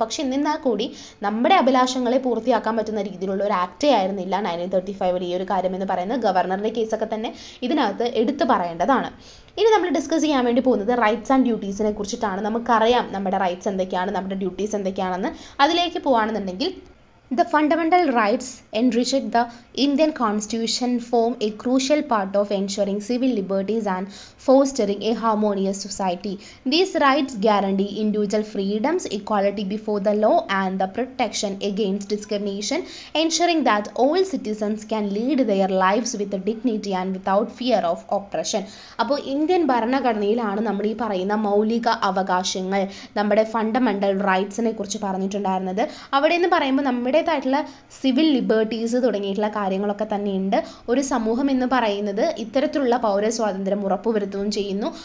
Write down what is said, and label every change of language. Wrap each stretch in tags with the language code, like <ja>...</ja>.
<ml>പക്ഷെ എന്നിരുന്നാൽ കൂടി നമ്മുടെ അഭിലാഷങ്ങളെ പൂർത്തിയാക്കാൻ പറ്റുന്ന രീതിയിലുള്ള ഒരു ആക്ടേ ആയിരുന്നില്ല 1935 ഈ ഒരു കാര്യം എന്ന് പറയുന്നത്. ഗവർണറിൻ്റെ കേസൊക്കെ തന്നെ ഇതിനകത്ത് എടുത്തു പറയേണ്ടതാണ്. ഇനി നമ്മൾ ഡിസ്കസ് ചെയ്യാൻ വേണ്ടി പോകുന്നത് റൈറ്റ്സ് ആൻഡ് ഡ്യൂട്ടീസിനെ കുറിച്ചിട്ടാണ്. നമുക്കറിയാം നമ്മുടെ റൈറ്റ്സ് എന്തൊക്കെയാണ്, നമ്മുടെ ഡ്യൂട്ടീസ് എന്തൊക്കെയാണെന്ന്. അതിലേക്ക് പോകുകയാണെന്നുണ്ടെങ്കിൽ</ml> <en>the fundamental rights enriched the Indian Constitution form a crucial part of ensuring civil liberties and fostering a harmonious society. These rights guarantee individual freedoms, equality before the law, and the protection against discrimination, ensuring that all citizens can lead their lives with dignity and without fear of oppression.</en> <ml>അപ്പോൾ Indian ഭരണഘടനയിലാണ് നമ്മൾ ഈ പറയുന്ന മൗലിക അവകാശങ്ങൾ, നമ്മുടെ fundamental റൈറ്റ്സിനെ കുറിച്ച് പറഞ്ഞിട്ടുണ്ടായിരുന്നത്. അവിടെ എന്ന് പറയുമ്പോൾ നമ്മുടെ ായിട്ടുള്ള സിവിൽ ലിബർട്ടീസ് തുടങ്ങിയിട്ടുള്ള കാര്യങ്ങളൊക്കെ തന്നെയുണ്ട്. ഒരു സമൂഹം എന്ന് പറയുന്നത് ഇത്തരത്തിലുള്ള പൗരസ്വാതന്ത്ര്യം ഉറപ്പുവരുത്തുകയും ചെയ്യുന്നു.</ml>